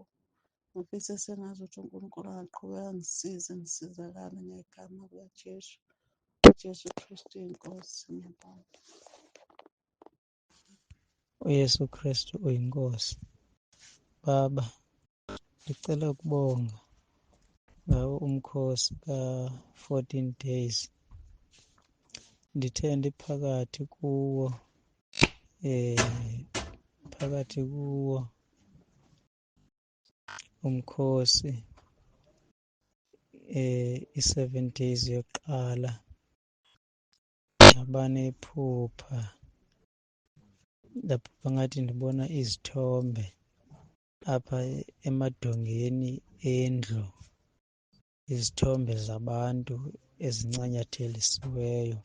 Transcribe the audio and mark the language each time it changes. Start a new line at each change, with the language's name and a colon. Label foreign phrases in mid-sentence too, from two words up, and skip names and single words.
Zulu: Ngifise sengazi ukuthi uNkulunkulu angaqhubeka angisize ngisizakale ngegama likaJesu. uJesu Kristu inkosi. Ngiyabonga. uYesu Kristu uyinkosi. Baba, ngicela ukubonga ngawo umkhosi ka-14 days.
Xhosa: Ndithe ndiphakathi kuwo umkhosi i-7 days yokuqala ngaba nephupha lapho bangathi ndibona izithombe apha emadongeni endlu, izithombe zabantu ezincanyathelisiweyo.